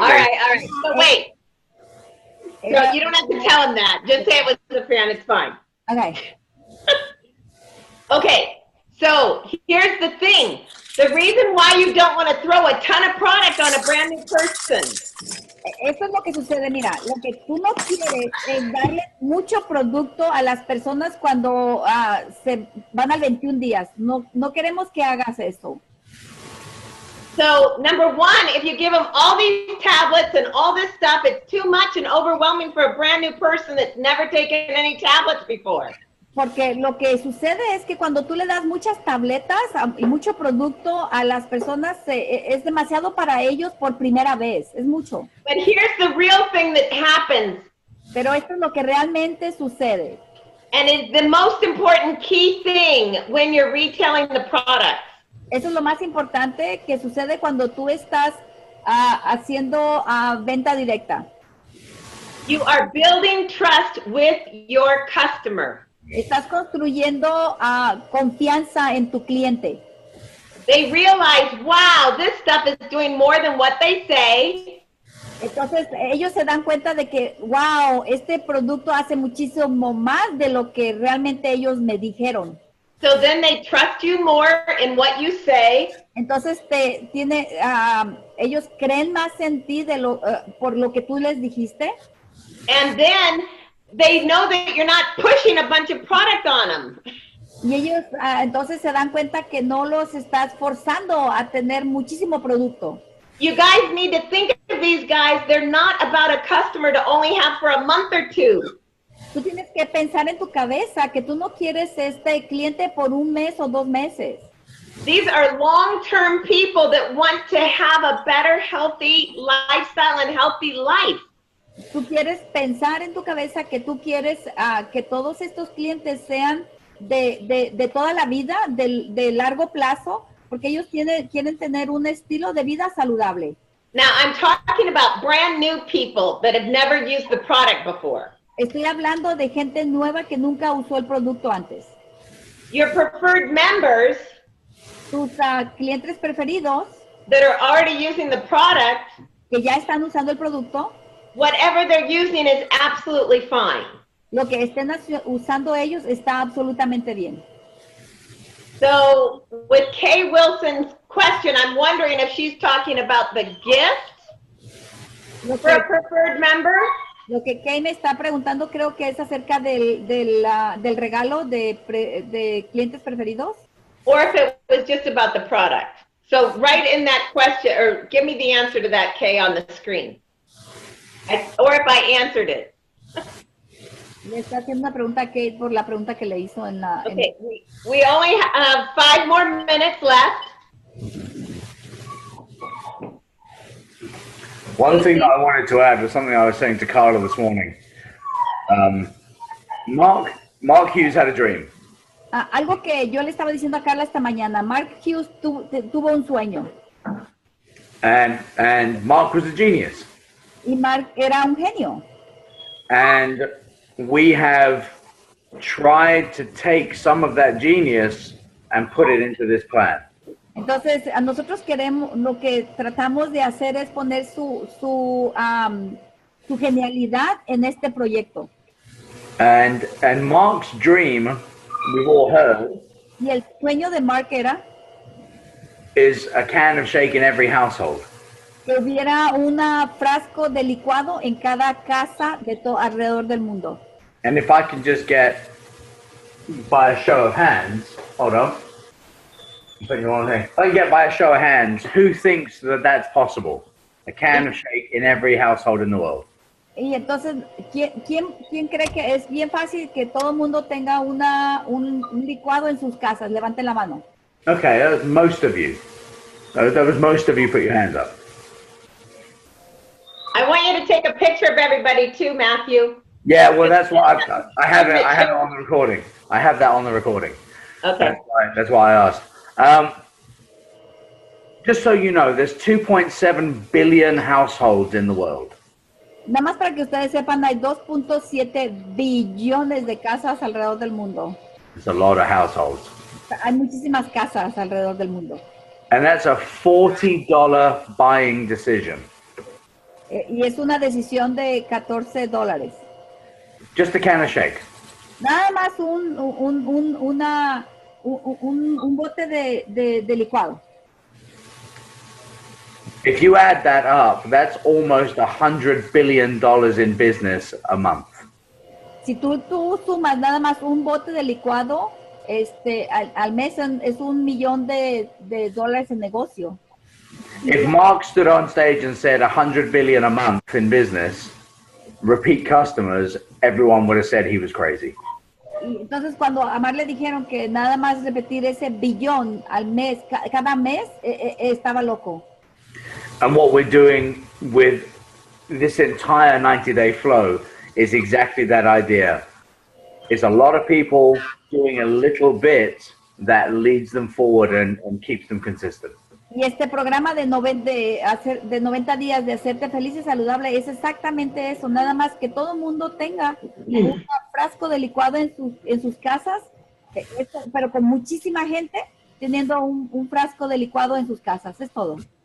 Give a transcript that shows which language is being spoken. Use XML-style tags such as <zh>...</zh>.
<en>All right. So wait. So you don't have to tell him that. Just say it was a fan. It's fine. Okay. Okay. So here's the thing. The reason why you don't want to throw a ton of product on a brand new person.</en> <es>Eso es lo que sucede, mira, lo que tú no quieres es darle mucho producto a las personas cuando se van al 21 días. No queremos que hagas eso.</es> <en>So number one, if you give them all these tablets and all this stuff, it's too much and overwhelming for a brand new person that's never taken any tablets before.</en> <es>Porque lo que sucede es que cuando tú le das muchas tabletas y mucho producto a las personas, es demasiado para ellos por primera vez, es mucho.</es> <en>But here's the real thing that happens.</en> <es>Pero esto es lo que realmente sucede.</es> <en>And it's the most important key thing when you're retailing the products.</en> <es>Eso es lo más importante que sucede cuando tú estás haciendo venta directa.</es> <en>You are building trust with your customer.</en> <es>Estás construyendo confianza en tu cliente.</es> <en>They realize, wow, this stuff is doing more than what they say.</en> <es>Entonces ellos se dan cuenta de que, wow, este producto hace muchísimo más de lo que realmente ellos me dijeron.</es> <en>So then they trust you more in what you say.</en> <es>Entonces ellos creen más en ti por lo que tú les dijiste.</es> <en>And then they know that you're not pushing a bunch of product on them.</en> <es>Y ellos entonces se dan cuenta que no los estás forzando a tener muchísimo producto.</es> <en>You guys need to think of these guys. They're not about a customer to only have for a month or two.</en> <es>Tú tienes que pensar en tu cabeza que tú no quieres este cliente por un mes o 2 meses.</es> <en>These are long-term people that want to have a better, healthy lifestyle and healthy life.</en> <es>Tú quieres pensar en tu cabeza que tú quieres que todos estos clientes sean de toda la vida, de largo plazo, porque ellos quieren tener un estilo de vida saludable.</es> <en>Now, I'm talking about brand new people that have never used the product before.</en> <es>Estoy hablando de gente nueva que nunca usó el producto antes.</es> <en>Your preferred members</en> <es>Tus clientes preferidos</es> <en>that are already using the product,</en> <es>que ya están usando el producto,</es> <en>whatever they're using is absolutely fine.</en> <es>lo que estén usando ellos está absolutamente bien.</es> <en>So with Kay Wilson's question, I'm wondering if she's talking about the gift</en> <es>Lo</es> <en>for a</en> <es>que,</es> <en>preferred member,</en> <es>lo que Kay me está preguntando creo que es acerca del regalo de clientes preferidos.</es> <en>or if it was just about the product. So write in that question, or give me the answer to that, Kay, on the screen. Or if I answered it.</en> <es>Le está haciendo una pregunta a Kate por la pregunta que le hizo en la...</es> <en>Okay, we only have 5 more minutes left. One thing that I wanted to add was something I was saying to Karla this morning. Mark Hughes had a dream.</en> <es>Algo que yo le estaba diciendo a Karla esta mañana. Mark Hughes tuvo un sueño.</es> <en>And Mark was a genius.</en> <es>Y Mark era un genio.</es> <en>And we have tried to take some of that genius and put it into this plan.</en> <es>Entonces, a nosotros lo que tratamos de hacer es poner su genialidad en este proyecto.</es> <en>And Mark's dream, we've all heard,</en> <es>Y el sueño de Mark era</es> <en>is a can of shake in every household.</en> <es>que hubiera un frasco de licuado en cada casa alrededor del mundo.</es> <en>And if I can just get, by a show of hands, hold on. If I can get by a show of hands, who thinks that that's possible? A can of shake in every household in the world.</en> <es>Y entonces, ¿quién cree que es bien fácil que todo el mundo tenga un licuado en sus casas? Levanten la mano.</es> <en>Okay, that was most of you. That was most of you put your hands up. I want you to take a picture of everybody too, Matthew. Yeah, well, that's why I have it on the recording. I have that on the recording. Okay. That's why I asked. Just so you know, there's 2.7 billion households in the world.</en> <es>Nada más para que ustedes sepan, hay 2.7 billones de casas alrededor del mundo.</es> <en>It's a lot of households.</en> <es>Hay muchísimas casas alrededor del mundo.</es> <en>And that's a $40 buying decision.</en> <es>Y es una decisión de $14.</es> <en>Just a can of shake.</en> <es>Nada más un bote de licuado.</es> <en>If you add that up, that's almost $100 billion in business a month.</en> <es>Si tú sumas nada más un bote de licuado, al mes es $1 millón de dólares en negocio.</es> <en>If Mark stood on stage and said 100 billion a month in business, repeat customers, everyone would have said he was crazy.</en> <es>Y entonces cuando a Mar le dijeron que nada más repetir ese billón al mes, cada mes, estaba loco.</es> <en>And what we're doing with this entire 90-day flow is exactly that idea. It's a lot of people doing a little bit that leads them forward and keeps them consistent.</en> <es>Y este programa de 90 días de hacerte feliz y saludable es exactamente eso, nada más que todo el mundo tenga un frasco de licuado en sus casas, pero con muchísima gente teniendo un frasco de licuado en sus casas, es todo.</es>